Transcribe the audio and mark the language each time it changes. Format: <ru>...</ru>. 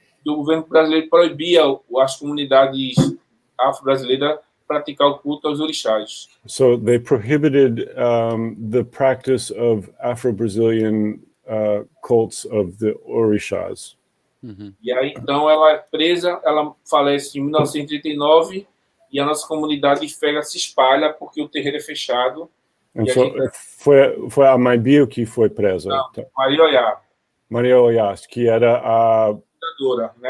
<pt>O governo brasileiro proibia as comunidades afro-brasileiras praticar o culto aos orixás.</pt> <en>So they prohibited the practice of Afro-Brazilian cults of the orishas.</en> <pt>E aí, então, ela é presa, ela falece em 1939 e a nossa comunidade de fé se espalha porque o terreiro é fechado.</pt> <en>And so</en> <pt>foi a Maibio que foi presa. Não, Maria Oiá. Maria Oiá, que era a fundadora, né?</pt>